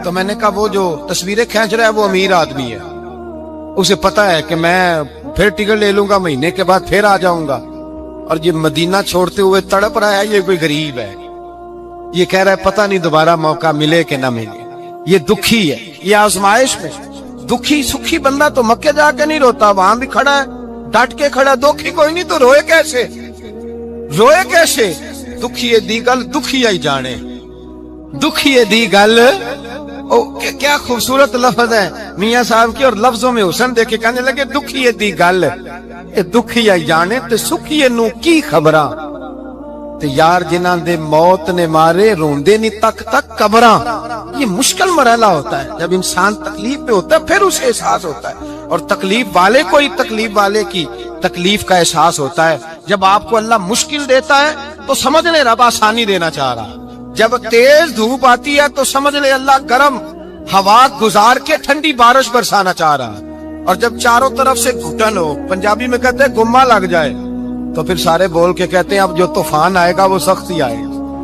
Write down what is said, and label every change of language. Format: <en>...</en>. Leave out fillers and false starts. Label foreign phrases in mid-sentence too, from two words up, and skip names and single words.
<ur>تو میں نے کہا وہ جو تصویریں کھینچ رہا ہے وہ امیر آدمی ہے، اسے پتا ہے کہ میں پھر ٹکٹ لے لوں گا مہینے کے بعد پھر آ جاؤں گا، اور یہ مدینہ چھوڑتے ہوئے تڑپ رہا ہے یہ کوئی غریب ہے، یہ کہہ رہا ہے پتہ نہیں دوبارہ موقع ملے کہ نہ ملے، یہ دکھی ہے، یہ آزمائش میں دکھی سکھی بندہ تو مکے جا کے نہیں روتا، وہاں بھی کھڑا ہے ڈٹ کے کھڑا، دکھی کوئی نہیں تو روئے کیسے، روئے کیسے؟</ur> <pa>دکھیے دی گل دکھیا ہی جانے، دکھیے دی گل،</pa> <ur>کیا خوبصورت لفظ ہے میاں صاحب کی، اور لفظوں میں حسن دیکھے کہنے لگے</ur> <pa>دکھیے دی گل دکھیا ہی جانے تے سکھیے نو کی خبراں، تے یار جنہاں دے موت نے مارے روندے نہیں تک تک قبراں۔</pa> <ur>یہ مشکل مرحلہ ہوتا ہے، جب انسان تکلیف میں ہوتا ہے پھر اسے احساس ہوتا ہے، اور تکلیف والے کو ہی تکلیف والے کی تکلیف کا احساس ہوتا ہے۔ جب آپ کو اللہ مشکل دیتا ہے تو سمجھ لے رب آسانی دینا چاہ رہا، جب تیز دھوپ آتی ہے تو سمجھ لے اللہ گرم ہوا گزار کے ٹھنڈی بارش برسانا چاہ رہا، اور جب چاروں طرف سے گھٹن ہو، پنجابی میں کہتے ہیں</ur> <pa>گما لگ جائے،</pa> <ur>تو پھر سارے بول کے کہتے ہیں اب جو طوفان آئے گا وہ سختی آئے گا۔</ur>